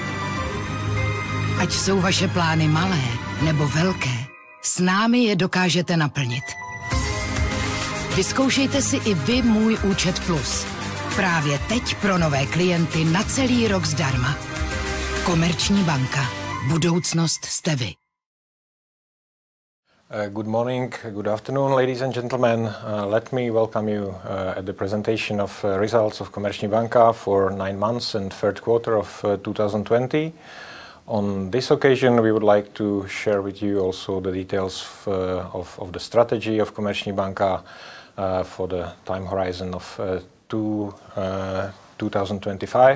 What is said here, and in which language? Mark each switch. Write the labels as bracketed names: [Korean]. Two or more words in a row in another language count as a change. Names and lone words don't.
[Czech] Ať jsou vaše plány malé nebo velké, s námi je dokážete naplnit. Vyzkoušejte si i vy můj účet Plus. Právě teď pro nové klienty na celý rok zdarma. Komerční banka. Budoucnost jste vy. [English] Good morning, good afternoon, ladies and gentlemen. Let me welcome you at the presentation of results of Komerční banka for 9 months and third quarter of 2020. On this occasion, we would like to share with you also the details of the strategy of Komerční banka for the time horizon of 2025.